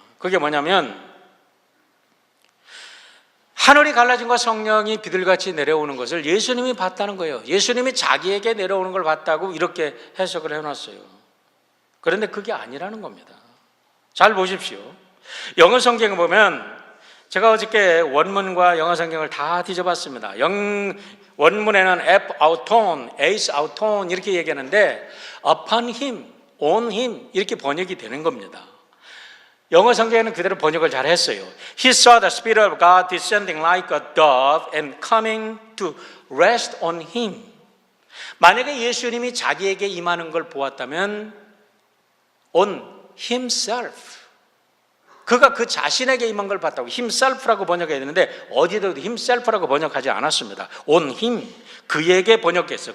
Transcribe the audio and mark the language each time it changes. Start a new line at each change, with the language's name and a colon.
Korean: 그게 뭐냐면 하늘이 갈라짐과 성령이 비둘기같이 내려오는 것을 예수님이 봤다는 거예요. 예수님이 자기에게 내려오는 걸 봤다고 이렇게 해석을 해놨어요. 그런데 그게 아니라는 겁니다. 잘 보십시오. 영어 성경에 보면 제가 어저께 원문과 영어 성경을 다 뒤져봤습니다. 원문에는 F auton, ace auton 이렇게 얘기하는데
English: upon him, on him
Korean: 이렇게 번역이 되는 겁니다. 영어 성경에는 그대로 번역을 잘 했어요.
English: He saw the Spirit of God descending like a dove and coming to rest on him.
Korean: 만약에 예수님이 자기에게 임하는 걸 보았다면
English: on himself.
Korean: 그가 그 자신에게 임한 걸 봤다고 himself라고 번역해야 되는데 어디에도 himself라고 번역하지 않았습니다.
English: on him.
Korean: 그에게 번역했어요.